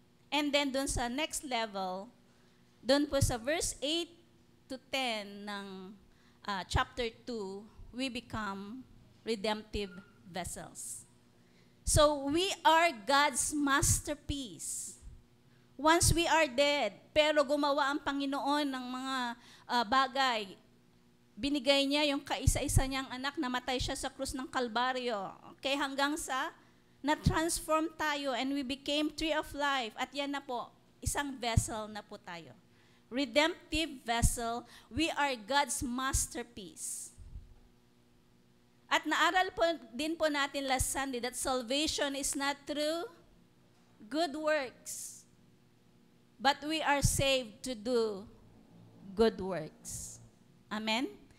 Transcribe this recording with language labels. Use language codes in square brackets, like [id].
[en] And then dun sa next level, dun po sa verse 8 to 10 ng chapter 2, we become redemptive vessels. So we are God's masterpiece. Once we are dead, [tl] pero gumawa ang Panginoon ng mga bagay. Binigay niya yung kaisa-isa niyang anak, namatay siya sa krus ng Kalbaryo. Okay, hanggang sa na-transform tayo [en] and we became tree of life. [tl] At yan na po, isang vessel na po tayo. [en] Redemptive vessel, we are God's masterpiece. [tl] At naaral po din po natin [en] last Sunday that salvation is not through good works, but we are saved to do good works. Amen?